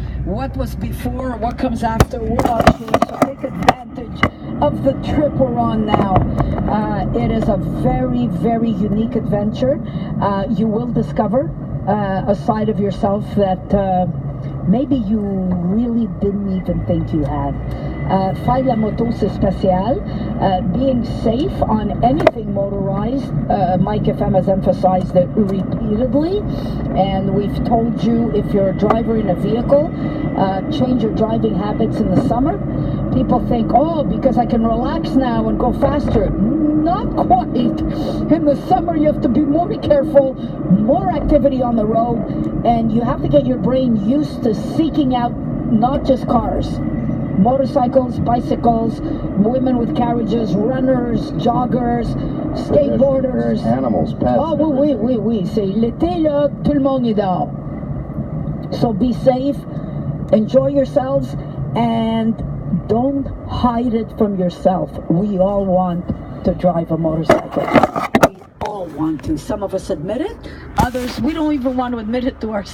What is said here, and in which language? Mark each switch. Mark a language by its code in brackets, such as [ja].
[en] What was before, what comes after, we're not sure. So take advantage of the trip we're on now. It is a very, very unique adventure. You will discover a side of yourself that maybe you really didn't even think you had. [fr] Faire la moto, c'est spécial. [en] Being safe on anything motorized, Mike FM has emphasized it repeatedly, and we've told you if you're a driver in a vehicle, change your driving habits in the summer. People think, oh, because I can relax now and go faster. Not quite. In the summer, you have to be more careful, more activity on the road, and you have to get your brain used to seeking out not just cars. Motorcycles, bicycles, women with carriages, runners, joggers, skateboarders. Animals, pets. [fr] Oh oui. C'est l'été là, tout le monde est dehors. [en] So be safe, enjoy yourselves, and don't hide it from yourself. We all want to drive a motorcycle. We all want to. Some of us admit it. Others, we don't even want to admit it to ourselves.